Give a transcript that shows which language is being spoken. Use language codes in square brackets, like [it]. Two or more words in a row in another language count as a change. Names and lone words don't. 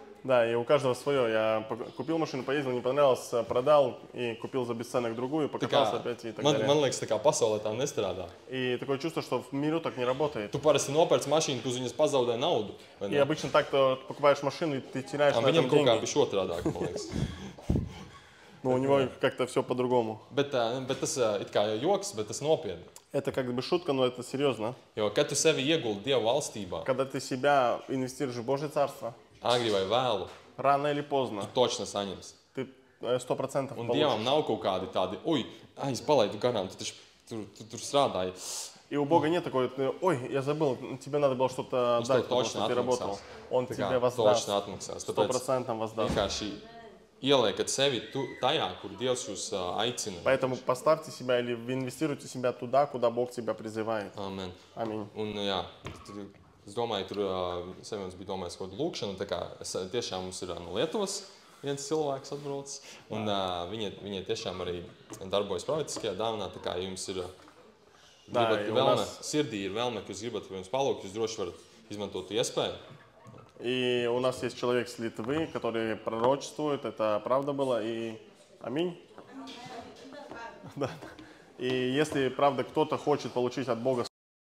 [ru] Да, и у каждого свое. Я купил машину, поездил, не понравилось, продал и купил за бесценок другую, покатался опять и так далее. [lv] Man liekas, tā kā pasaulē tā nestrādā. [ru] И такое чувство, что в миру так не работает. [lv] Tu parasti nopērci mašīnu, tu uz viņas pazaudē naudu. [ru] И обычно так, то покупаешь машину, и ты теряешь на [lv] Viņam [ru] этом [lv] kaut kā [ru] деньги. [lv] bija otrādāk, man liekas. [ru] Но у него как-то все по-другому. [lv] Bet tas it kā joks, bet tas nopietni. [ru] Это как бы шутка, но это серьезно. [lv] Jo, kad tu sevi ieguldi Dieva valstībā, [ru] Когда ты себя инвестируешь в Божье Царство, [lv] agri vai vēlu, [ru] рано или поздно [lv] točni saņems. [ru] ты 100% [lv] Un [ru] получишь. [lv] Dievam nav kaut kādi tādi, oi, es palaidu garām, tu taču tur strādāji. [ru] И у Бога нет такой, ой, я забыл, тебе надо было что-то [lv] Viņš [ru] дать, [lv] tev [ru] потому [lv] točni [ru] что ты работал. [lv] atmaksās. [ru] Он [lv] Tā [ru] тебе [lv] kā [ru] воздаст, [lv] točni atmaksās. Tāpēc [ru] 100% воздаст. [lv] vienkārši ieliekat sevi tajā, kur Dievs jūs aicina. [ru] Поэтому поставьте себя или инвестируйте себя туда, куда Бог тебя призывает. [lv] Amen. [ru] Аминь. [lv] Un, jā, es domāju, tur Seviens bija domājis kaut kādu lūkšanu, tā kā tiešām mums ir no Lietuvas viens cilvēks atbraucis, un viņi tiešām arī darbojas pravietiskajā dāvanā, tā kā jums ir gribat vēlme, sirdī ir vēlme, ka jūs gribat jums palūgt, jūs droši varat izmantot iespēju. [ru] И у нас есть человек с Литвы, который пророчествует, это правда было, и аминь. Да. И если, правда, кто-то хочет получить от Бога